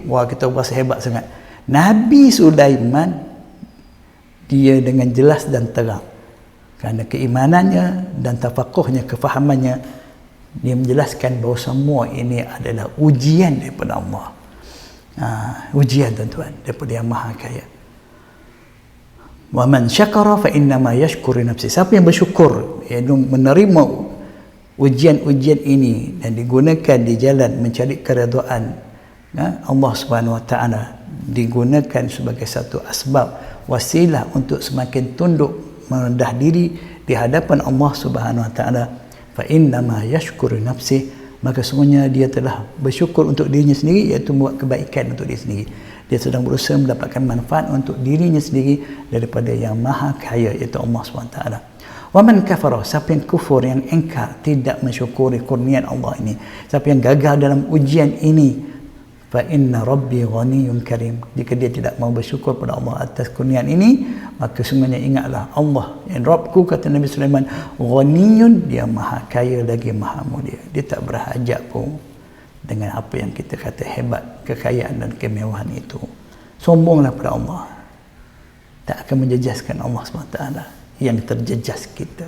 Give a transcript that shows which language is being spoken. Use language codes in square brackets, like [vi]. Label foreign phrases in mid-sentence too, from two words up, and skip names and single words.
[ms] Wah, kita rasa hebat sangat. Nabi Sulaiman, dia dengan jelas dan terang, kerana keimanannya dan tafakuhnya, kefahamannya, dia menjelaskan bahawa semua ini adalah ujian daripada Allah. Ujian tuan-tuan daripada yang maha kaya. [ar] ومن شكر فإنما يشكر نفسي. [ms] Siapa yang bersyukur, iaitu menerima ujian-ujian ini dan digunakan di jalan mencari keredaan Allah [ar] سبحانه وتعالى, [ms] digunakan sebagai satu asbab, wasilah untuk semakin tunduk merendah diri di hadapan Allah [ar] سبحانه وتعالى, فإنما يشكر نفسي, [ms] maka semuanya dia telah bersyukur untuk dirinya sendiri, iaitu membuat kebaikan untuk diri sendiri. Dia sedang berusaha mendapatkan manfaat untuk dirinya sendiri daripada yang maha kaya, iaitu Allah SWT. [ar] ومن كفر, [ms] siapa yang kufur, yang engkar, tidak mensyukuri kurnian Allah ini, siapa yang gagal dalam ujian ini, [ar] فإن ربي غني كريم, [ms] jika dia tidak mau bersyukur pada Allah atas kurnian ini, maka semuanya ingatlah Allah yang Rabbku, kata Nabi Sulaiman, ghaniyyun, dia maha kaya lagi maha mulia. Dia tak berhajat pun dengan apa yang kita kata hebat, kekayaan dan kemewahan itu. Sombonglah pada Allah, tak akan menjejaskan Allah SWT yang terjejas kita.